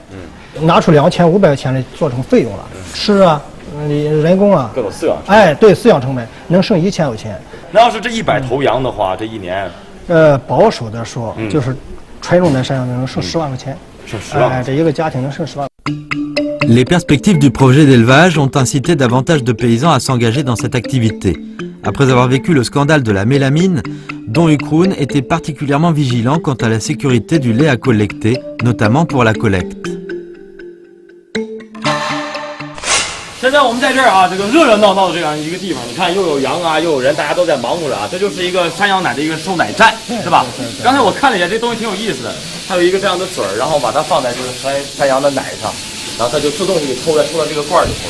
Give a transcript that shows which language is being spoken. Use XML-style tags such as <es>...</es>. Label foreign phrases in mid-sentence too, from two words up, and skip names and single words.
<zh>拿出2500块钱来做成费用了，吃人工各种饲养。哎，对，饲养成本能剩1000块钱。那要是这100头羊的话，这一年，保守的说，就是纯种的山羊能剩10万块钱。剩10万。这一个家庭能剩10万。</zh> <fr>Les perspectives du projet d'élevage ont incité davantage de paysans à s'engager dans cette activité. Après avoir vécu le scandale de la mélamine, Don Ukroon était particulièrement vigilant quant à la sécurité du lait à collecter, notamment pour la collecte.</fr> <zh>现在我们在这儿这个热热闹闹的这样一个地方，你看又有羊又有人，大家都在忙活着这就是一个山羊奶的一个收奶站，是吧？刚才我看了一下，这东西挺有意思的，它有一个这样的嘴儿，然后把它放在这个山羊的奶上，然后它就自动就给抽到这个罐里头，</zh>